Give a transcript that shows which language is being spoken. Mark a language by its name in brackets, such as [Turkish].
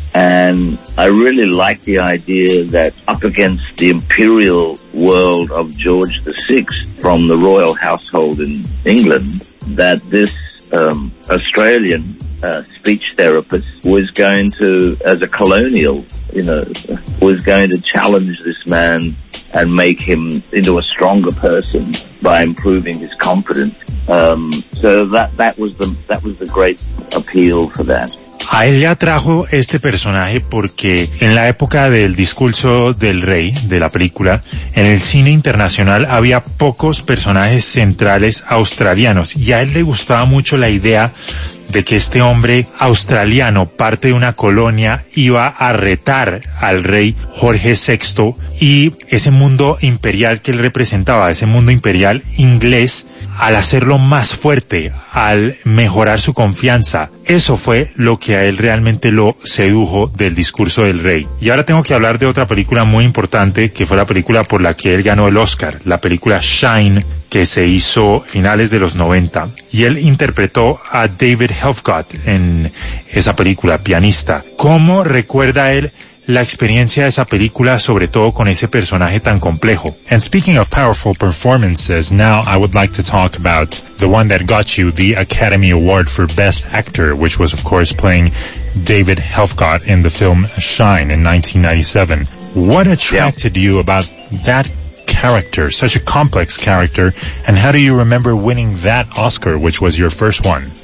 [English] And I really like the idea that up against the imperial world of George VI from the royal household in England, that this Australian speech therapist was going to, as a colonial, you know, was going to challenge this man and make him into a stronger person by improving his confidence. So that was the great appeal for that. [Spanish] A él le atrajo este personaje porque en la época del discurso del rey, de la película, en el cine internacional había pocos personajes centrales australianos y a él le gustaba mucho la idea de que este hombre australiano, parte de una colonia, iba a retar al rey Jorge VI y ese mundo imperial que él representaba, ese mundo imperial inglés, al hacerlo más fuerte, al mejorar su confianza. Eso fue lo que a él realmente lo sedujo del discurso del rey. Y ahora tengo que hablar de otra película muy importante, que fue la película por la que él ganó el Oscar, la película Shine, que se hizo finales de los 90. Y él interpretó a David Helfgott en esa película, pianista. ¿Cómo recuerda él la experiencia de esa película, sobre todo con ese personaje tan complejo? [English] And speaking of powerful performances, now I would like to talk about the one that got you the Academy Award for Best Actor, which was, of course, playing David Helfgott in the film Shine in 1997. What attracted you about that character, such a complex character, and how do you remember winning that Oscar, which was your first one?